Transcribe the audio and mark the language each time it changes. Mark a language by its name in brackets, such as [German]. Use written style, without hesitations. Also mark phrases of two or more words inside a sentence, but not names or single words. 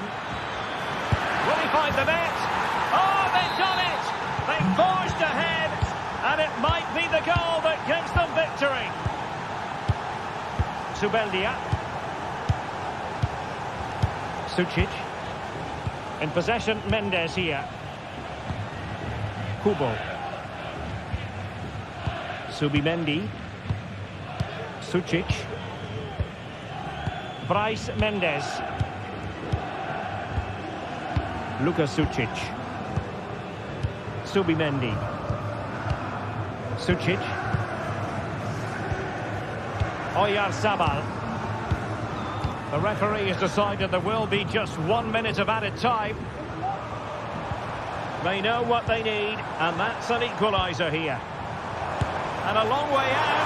[English] Will he find the net? Oh, they've done it! They forged ahead, and it might be the goal that gives them victory. Subeldia. Sucic. In possession, Mendes here. Kubo. Subimendi. Sucic. Bryce Mendes. Luka Sucic. Subimendi. Sucic. Oyarzabal. The referee has decided there will be just 1 minute of added time. They know what they need, and that's an equaliser here. And a long way out.